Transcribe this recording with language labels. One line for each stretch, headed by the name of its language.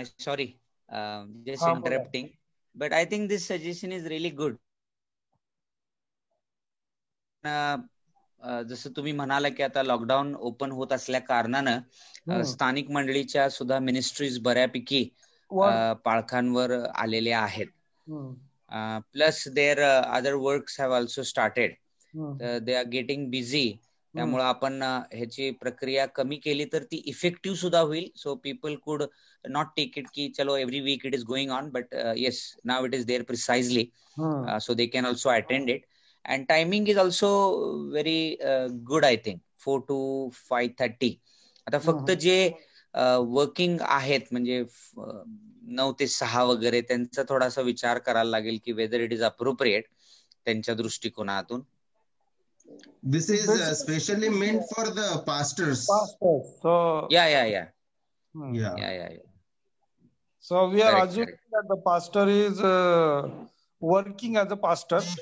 English: Sorry, just interrupting, but I think this suggestion is really good.
Marathi: जसं तुम्ही म्हणाला की आता लॉकडाऊन ओपन होत असल्या कारणानं स्थानिक मंडळीच्या सुद्धा मिनिस्ट्रीज बऱ्यापैकी पाळखांवर आलेल्या आहेत.
English: Plus their other works have also started. They are getting busy.
Marathi: त्यामुळे आपण ह्याची प्रक्रिया कमी केली तर ती इफेक्टिव्ह सुद्धा होईल.
English: So people could not take it की चलो every week it is going on, but yes now it is there precisely, so they can also attend it. And timing is also very good, I think, 4 to 5:30.
Marathi: आता फक्त जे working आहेत म्हणजे 9 ते 6 वगैरे त्यांचा थोडासा विचार करायला लागेल की
English: whether it is appropriate
Marathi: त्यांच्या दृष्टिकोनातून.
English: This is specially meant for the pastors. So yeah. So we are Correct, assuming that the pastor is working as a pastor.